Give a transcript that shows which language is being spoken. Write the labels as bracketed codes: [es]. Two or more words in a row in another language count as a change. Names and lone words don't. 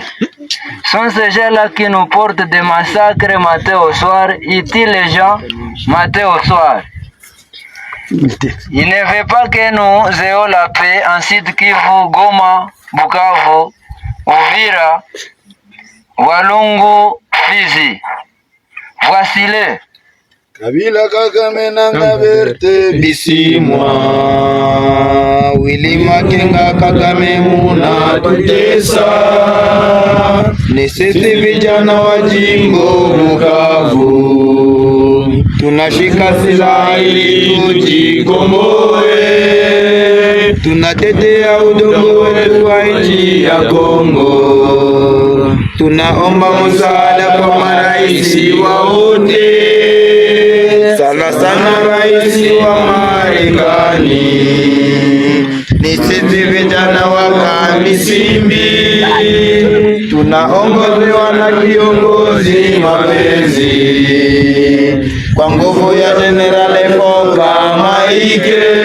[fr] Sont ces gens-là qui nous portent des massacres matin au soir, ils tuent les gens matin au soir. Ils ne veulent pas que nous ayons la paix en Sud Kivu, Goma, Bukavu, Uvira, Walungu, Fizi. Voici-les. [sw] Kabila Kagame nanga berte bisimwa Willy Makenga Kagame muna tutesa Nesete vijana wa jimbo Bukavu tunashika silaha ili tujikomboe tunatetea udongo wetu wa nchi ya Kongo tunaomba msaada kwa maraisi wa wote sana sana raisi wa Marekani ni sisi vijana wa Kamisimbi tunaongozewa na kiongozi mapenzi kwa nguvu ya General Foka Maike